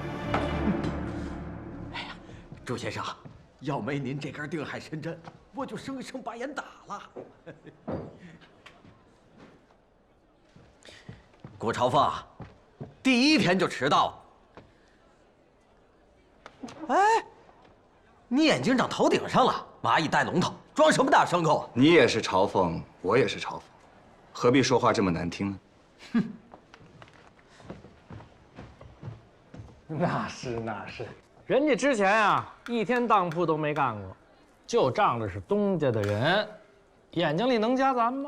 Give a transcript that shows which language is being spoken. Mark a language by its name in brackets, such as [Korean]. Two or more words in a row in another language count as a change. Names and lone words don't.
[Chinese] 哎呀，周先生，要沒您這根定海神針，我就生生把眼打了。郭朝奉，第1天就遲到了。哎，你眼睛長頭頂上了，螞蟻帶龍頭，裝什麼大牲口？你也是朝奉，我也是朝奉，何必說話這麼難聽呢？哼。那是，人家之前啊1天當鋪都沒幹過，就仗着是東家的人，眼睛裡能夾咱嗎？